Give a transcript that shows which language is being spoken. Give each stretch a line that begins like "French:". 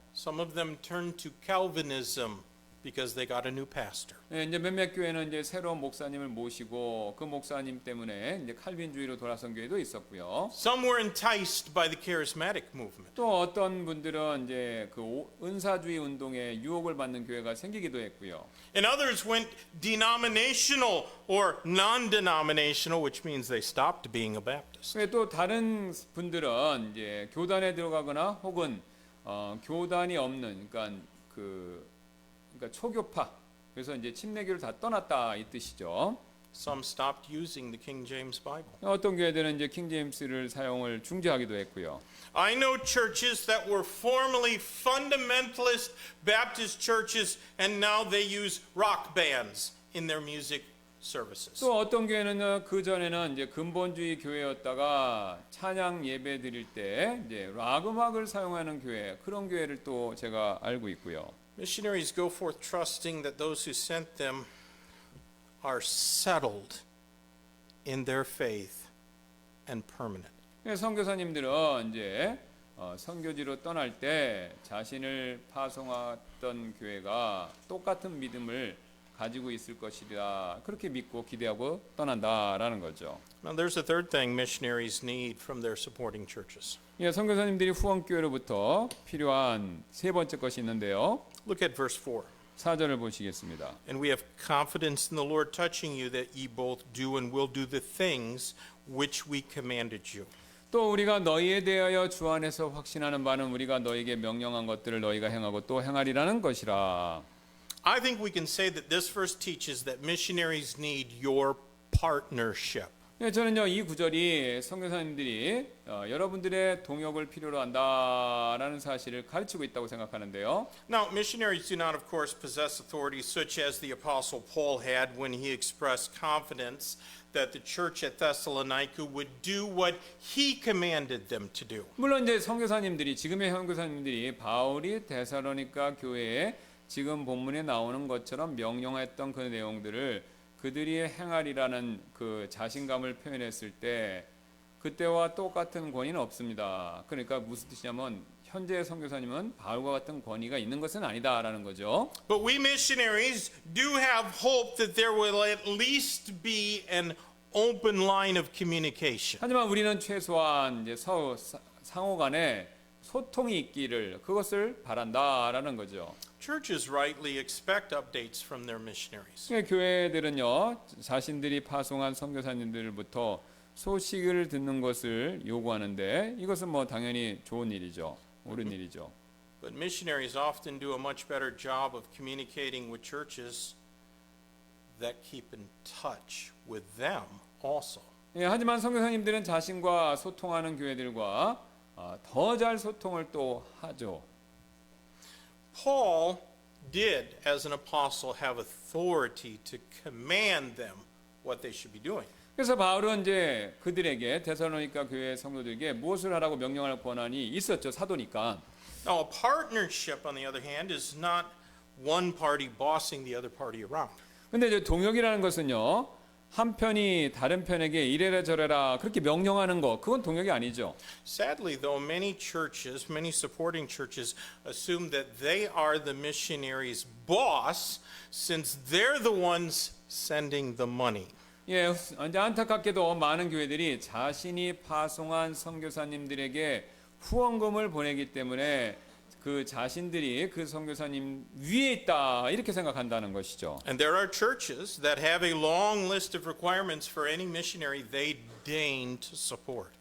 English: Some of them turned to Calvinism because they got a new pastor.
Korean: 예, 이제 몇몇 교회는 이제 새로운 목사님을 모시고 그 목사님 때문에 이제 칼빈주의로 돌아선 교회도 있었고요.
English: Some were enticed by the charismatic movement.
Korean: 또 어떤 분들은 이제 그 은사주의 운동에 유혹을 받는 교회가 생기기도 했고요.
English: And others went denominational or non-denominational, which means they stopped being a Baptist.
Korean: 또 다른 분들은 이제 교단에 들어가거나 혹은 교단이 없는 그러니까 초교파 그래서 이제 침례교를 다 떠났다 이 뜻이죠.
English: Some stopped using the King James Bible.
Korean: 어떤 교회들은 이제 킹 제임스를 사용을 중지하기도 했고요.
English: I know churches that were formerly fundamentalist Baptist churches and now they use rock bands in their music services.
Korean: 또 어떤 교회는 그 전에는 이제 근본주의 교회였다가 찬양 예배 드릴 때 이제 락 음악을 사용하는 교회 그런 교회를 또 제가 알고 있고요.
English: Missionaries go forth trusting that those who sent them are settled in their faith and permanent.
Korean: 선교사님들은 이제 선교지로 떠날 때 자신을 파송했던 교회가 똑같은 믿음을 가지고 있을 것이다. 그렇게 믿고 기대하고 떠난다라는 거죠.
English: Now there's a third thing missionaries need from their supporting churches.
Korean: 선교사님들이 후원교회로부터 필요한 세 번째 것이 있는데요.
English: Look at verse 4.
Korean: 4절을 보시겠습니다.
English: And we have confidence in the Lord touching you that ye both do and will do the things which we commanded you.
Korean: 또 우리가 너희에 대하여 주 안에서 확신하는 바는 우리가 너희에게 명령한 것들을 너희가 행하고 또 행하리라는 것이라.
English: I think we can say that this verse teaches that missionaries need your partnership.
Korean: 저는요 이 구절이 선교사님들이 여러분들의 동역을 필요로 한다라는 사실을 가르치고 있다고 생각하는데요.
English: Now, missionaries do not, of course, possess authority such as the Apostle Paul had when he expressed confidence that the church at Thessalonica would do what he commanded them to do.
Korean: 물론 이제 선교사님들이 지금의 선교사님들이 바울이 데살로니가 교회에 지금 본문에 나오는 것처럼 명령했던 그 내용들을 그들이 행하리라는 그 자신감을 표현했을 때 그때와 똑같은 권위는 없습니다. 그러니까 무슨 뜻이냐면 현재 선교사님은 바울과 같은 권위가 있는 것은 아니다라는 거죠.
English: But we missionaries do have hope that there will at least be an open line of communication.
Korean: 하지만 우리는 최소한 이제 상호 간에 소통이 있기를 그것을 바란다라는 거죠.
English: Churches rightly expect updates from their missionaries.
Korean: 교회들은요 자신들이 파송한 선교사님들부터 소식을 듣는 것을 요구하는데 이것은 뭐 당연히 좋은 일이죠, 옳은 일이죠.
English: But missionaries often do a much better job of communicating with churches that keep in touch with them also.
Korean: 하지만 선교사님들은 자신과 소통하는 교회들과 더 잘 소통을 또 하죠.
English: Paul did, as an apostle, have authority to command them what they should be doing.
Korean: 그래서 바울은 이제 그들에게 데살로니가 교회 성도들에게 무엇을 하라고 명령할 권한이 있었죠, 사도니까.
English: Now, a partnership, on the other hand, is not one party bossing the other party around.
Korean: 근데 이제 동역이라는 것은요, 한 편이 다른 편에게 이래라 저래라 그렇게 명령하는 거, 그건 동역이 아니죠.
English: Sadly, though, many churches, many supporting churches, assume that they are the missionaries' boss since they're the ones sending the money.
Korean: 이제 안타깝게도 많은 교회들이 자신이 파송한 선교사님들에게 후원금을 보내기 때문에 그 자신들이 그 선교사님 위에 있다 이렇게 생각한다는 것이죠.
English: And there are churches that have a long list of requirements for any missionary they deign to support.